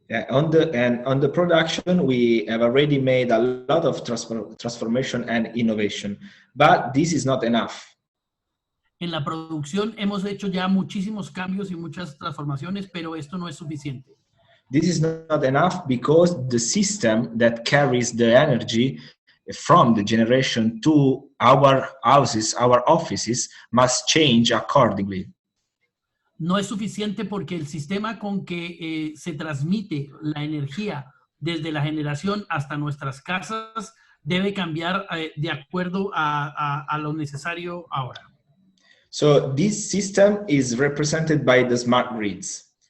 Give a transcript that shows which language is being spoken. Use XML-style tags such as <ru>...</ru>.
<en>On the production, we have already made a lot of transformation and innovation, but this is not enough.</en> <es>En la producción hemos hecho ya muchísimos cambios y muchas transformaciones, pero esto no es suficiente.</es> <en>This is not enough because the system that carries the energy from the generation to our houses, our offices, must change accordingly.</en> <es>No es suficiente porque el sistema con que se transmite la energía desde la generación hasta nuestras casas debe cambiar de acuerdo a lo necesario ahora.</es> <en>So this system is represented by the smart grids.</en>